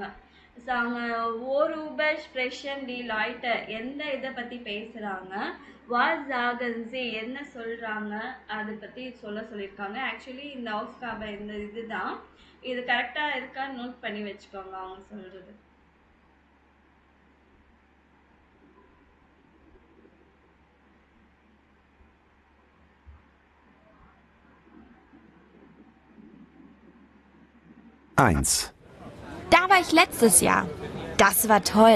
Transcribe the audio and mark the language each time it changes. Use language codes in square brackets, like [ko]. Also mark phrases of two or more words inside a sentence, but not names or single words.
[ta] ஸோ அவங்க [de] worüber sprechen die Leute [ta] எந்த இதை பற்றி பேசுகிறாங்க, [de] was sagen Sie [ta] என்ன சொல்கிறாங்க அதை பற்றி சொல்லியிருக்காங்க. ஆக்சுவலி இந்த ஹவுஸ்காபை இந்த இதுதான். இது கரெக்டாக இருக்கான்னு நோட் பண்ணி வச்சுக்கோங்க அவங்க சொல்கிறது. [de] Da war ich letztes Jahr. Das war toll.